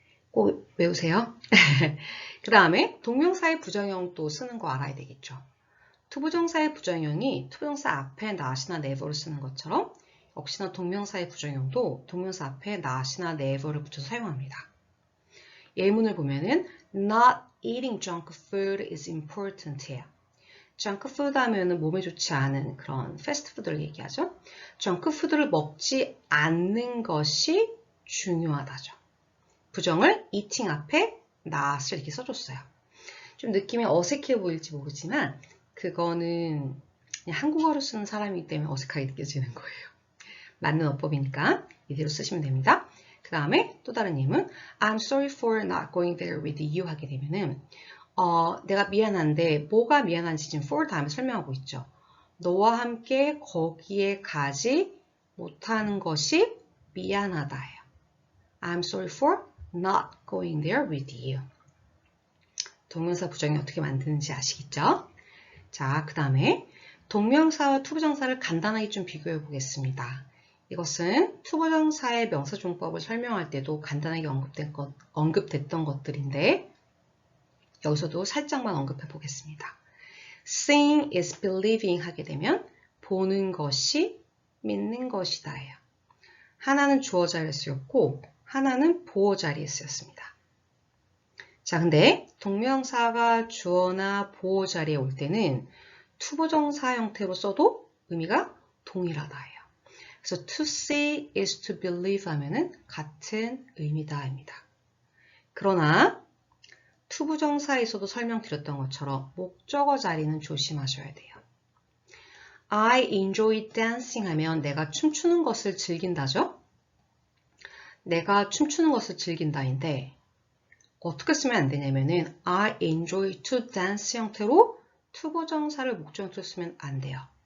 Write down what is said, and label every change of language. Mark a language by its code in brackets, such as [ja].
[ko] 꼭 외우세요. 그 다음에 동명사의 부정형도 쓰는 거 알아야 되겠죠. 투부정사의 부정형이 투부정사 앞에 not이나 never를 쓰는 것처럼 역시나 동명사의 부정형도 동명사 앞에 not이나 never를 붙여서 사용합니다. 예문을 보면은 [en] Not eating junk food is important [ko] 해요. junk food 하면은 몸에 좋지 않은 그런 패스트푸드를 얘기하죠. junk food를 먹지 않는 것이 중요하다죠. 부정을 eating 앞에 not을 이렇게 써줬어요. 좀 느낌이 어색해 보일지 모르지만 그거는 그냥 한국어를 쓰는 사람이기 때문에 어색하게 느껴지는 거예요. 맞는 어법이니까 이대로 쓰시면 됩니다. 그 다음에 또 다른 예문 [en] I'm sorry for not going there with you [ko] 하게 되면은 내가 미안한데 뭐가 미안한지 지금 for 다음에 설명하고 있죠. 너와 함께 거기에 가지 못하는 것이 미안하다예요. [en] I'm sorry for not going there with you. [ko] 동명사 부정이 어떻게 만드는지 아시겠죠? 자, 그 다음에 동명사와 투부정사를 간단하게 좀 비교해 보겠습니다. 이것은 투부정사의 명사종법을 설명할 때도 간단하게 언급됐던 것들인데 여기서도 살짝만 언급해 보겠습니다. [en] Seeing is believing [ko] 하게 되면 보는 것이 믿는 것이다예요. 하나는 주어 자리에 쓰였고 하나는 보어 자리에 쓰였습니다. 자, 근데 동명사가 주어나 보어 자리에 올 때는 투부정사 형태로 써도 의미가 동일하다예요. 그래서 [en] to see is to believe [ko] 하면은 같은 의미다입니다. 그러나 투부정사에서도 설명드렸던 것처럼 목적어 자리는 조심하셔야 돼요. [en] I enjoy dancing [ko] 하면 내가 춤추는 것을 즐긴다죠? 내가 춤추는 것을 즐긴다인데 어떻게 쓰면 안 되냐면은 [en] I enjoy to dance [ko] 형태로 투부정사를 목적어로 쓰면 안 돼요.